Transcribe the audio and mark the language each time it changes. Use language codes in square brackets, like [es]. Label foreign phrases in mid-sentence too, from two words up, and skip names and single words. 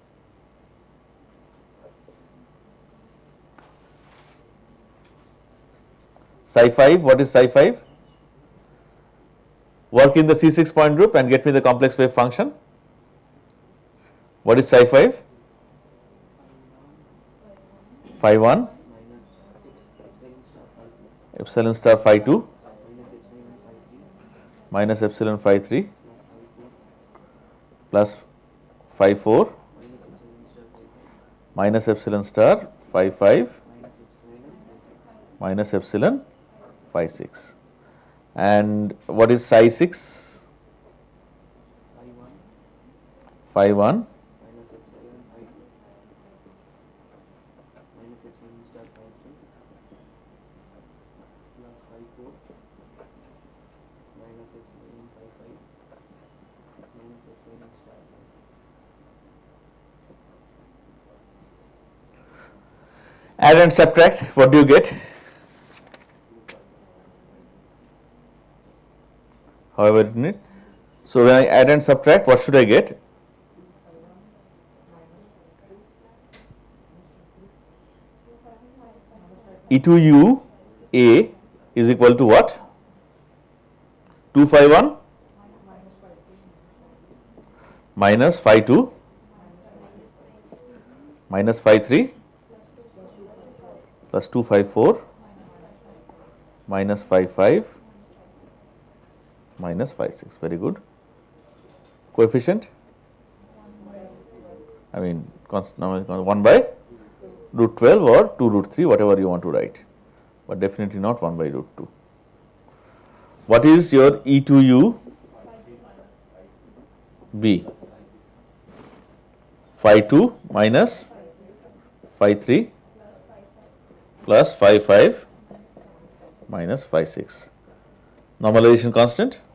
[en] Psi 5, what is psi 5? Work in the C6 point group and get me the complex wave function. What is psi 5? Phi 1 epsilon star phi 2 minus epsilon phi 3 plus phi 4 minus epsilon star phi 5 minus epsilon phi 6. And what is psi 6? phi 1 Phi 1 minus epsilon phi 2 minus epsilon star phi 3 plus phi 4 minus epsilon phi 5 minus epsilon star phi 6. Add and subtract, what do you get? However written it. So when I add and subtract, what should I get? E to U A is equal to what? 2 phi 1 minus phi 2 minus phi 3 plus 2 phi 4 minus phi 5 minus phi 6. Very good. Coefficient? I mean constant 1 by root 12 or 2 root 3, whatever you want to write, but definitely not 1 by root 2. What is your E to U B? Phi 2 minus phi 3 plus phi 5 minus phi 6. Normalization constant?